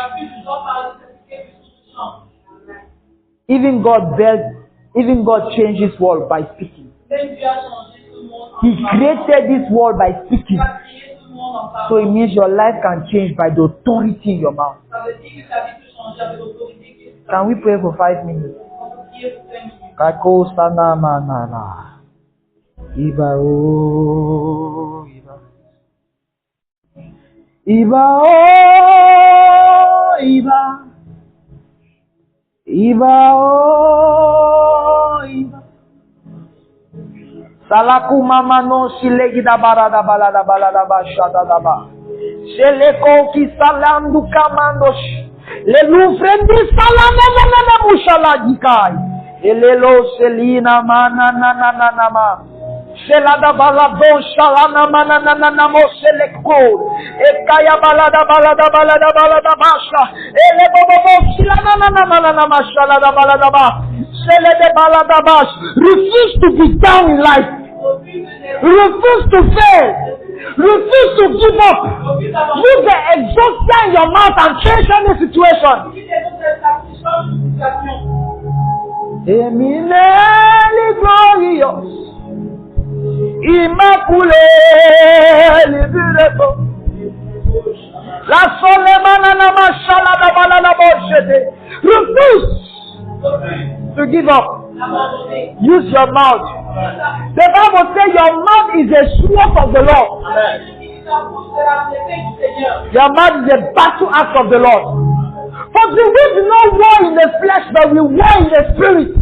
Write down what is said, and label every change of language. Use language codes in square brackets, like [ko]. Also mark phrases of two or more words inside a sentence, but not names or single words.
[en] Even God changed this world by speaking. He created this world by speaking. So it means your life can change by the authority in your mouth. Can we pray for 5 minutes? Iba o, Iba. Iba o, Iba. Iba o, Iba. Salaku mama no silegida barada balada balada bashada daba. Seleko ki salandu kamandosh. Le lufrendi salana na na na mushala dikai. Elelo selina mana na na na na ma. Selada balado shalana mana na na na mo seleko. Ekaya balada balada balada balada basha. Ele bobo silana na na na na mashala da balada ba. Selede balada bash. Refuse to be down in life. Refuse to fail. Refuse to give up. Use the exhaustion in your mouth and change any situation. Eminently glorious, immaculate, beautiful. La solemana na mashala da balala boshete. Refuse to give up. Use your mouth. The Bible says your mouth is a sword of the Lord. Your mouth is a battle axe of the Lord. For we do not war in the flesh, but we war in the spirit.